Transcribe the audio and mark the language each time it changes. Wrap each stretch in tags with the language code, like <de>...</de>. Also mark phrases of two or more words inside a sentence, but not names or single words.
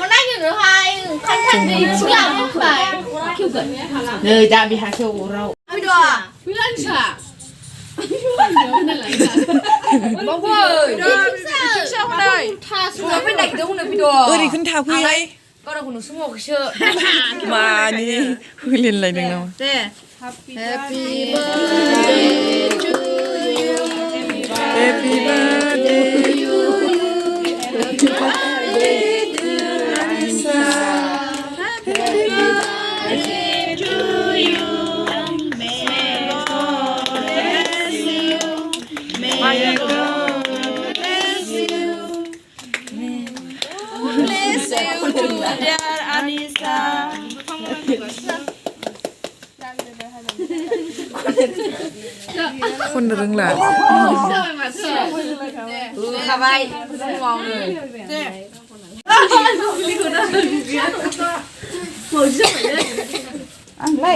<brx>नै दा बिहासो अराव ओरैखौनो थाफैहाय. मानि होलिनलायदों नामा?</brx> <en>Happy birthday to you. Happy birthday to Lisa. Happy birthday to you. May God bless you. May God bless you. Bless you, dear Anissa.</en> <brx>खननो रोंला. खाबाय फुङावनो आंलाय</brx>